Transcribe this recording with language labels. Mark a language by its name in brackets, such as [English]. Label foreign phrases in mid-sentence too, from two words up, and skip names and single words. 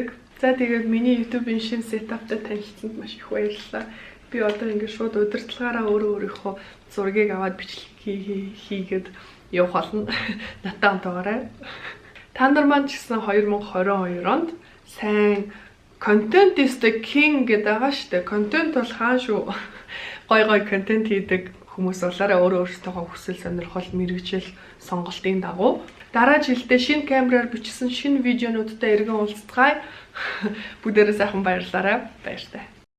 [Mongolian] За тэгээд миний YouTube-ийн шинэ сетаптай танилцсанд маш их баярлалаа. Би одоо ингээд шууд удирдлагаараа өөрийнхөө зургийг аваад бичлэг хийгээд явах болно. Натаа онтоогоорой. Та нар маань ч гэсэн 2022 онд сайн [English] content is the king [Mongolian] гэдэг байгаа шүү дээ. Content бол хаа шүү. Гой контент хийдэг хүмүүс болоорой өөрсдөө хүсэл сонирхол мэрэгжил сонголтын дагуу дараа жилдээ шинэ камераар бичсэн шинэ видеонуудтай иргэн уулзцгаая. Бүгдээрээ сайхан баярлалаа. Баяртай.